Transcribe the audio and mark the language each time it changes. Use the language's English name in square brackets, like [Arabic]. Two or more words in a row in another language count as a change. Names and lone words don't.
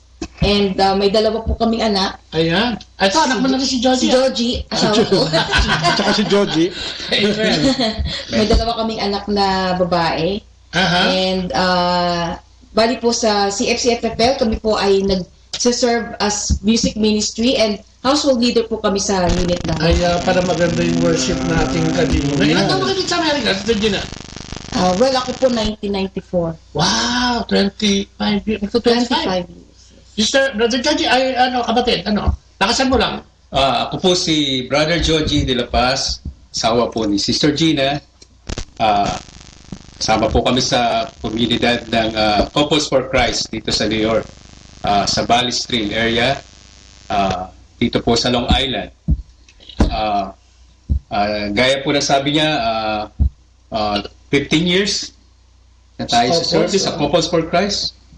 [Filipino] And may dalawa po kaming anak. Ayan. Ito, anak mo na si Joji. Si Joji, asawa ko. Tsaka si Joji. May dalawa kaming anak na babae. And bali po sa CFC-FFL, kami po ay nag-serve [English] as music ministry and household leader [Filipino] po kami sa unit namin. Ay, para maganda yung worship nating kanina. Ilan taon mo kayo sa Amerika, Sister Gina? Well, ako po 1994. [English] Wow, 25 years. 25 years. [Filipino] Sister, Brother Joji, kapatid, lakasan mo lang. Ako po si Brother Joji de la Paz, asawa po ni Sister Gina. Kasama po kami sa komunidad ng Couples for Christ dito sa New York, sa Valley Stream area, dito po sa Long Island. Gaya po na sabi niya, 15 years na tayo sa service sa Couples for Christ.